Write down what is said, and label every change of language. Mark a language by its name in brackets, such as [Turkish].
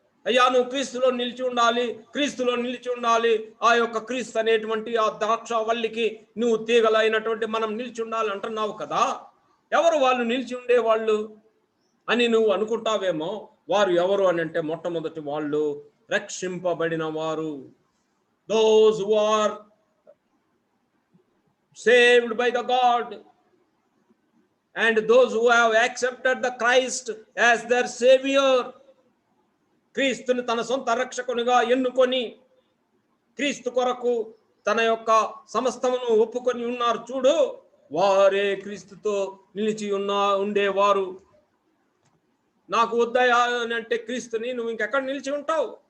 [Telugu] అయ్యా నువ్వు క్రీస్తులో నిలిచి ఉండాలి, క్రీస్తులో నిలిచి ఉండాలి. ఆ యొక్క క్రీస్తు అనేటువంటి ఆ ద్రాక్షవల్లికి నువ్వు తీగలైనటువంటి మనం నిలిచి ఉండాలి అంటున్నావు కదా. ఎవరు వాళ్ళు నిలిచి ఉండేవాళ్ళు అని నువ్వు అనుకుంటావేమో. వారు ఎవరు అని అంటే మొట్టమొదటి వాళ్ళు రక్షింపబడిన వారు. [English] Those who are saved by the God and those who have accepted the Christ as their savior. [Telugu] క్రీస్తుని తన సొంత రక్షకునిగా ఎన్నుకొని క్రీస్తు కొరకు తన యొక్క సమస్తమును ఒప్పుకొని ఉన్నారు చూడు, వారే క్రీస్తుతో నిలిచి ఉండేవారు. నాకు వద్దయా అని అంటే క్రీస్తుని నువ్వు ఇంకెక్కడ నిలిచి ఉంటావు?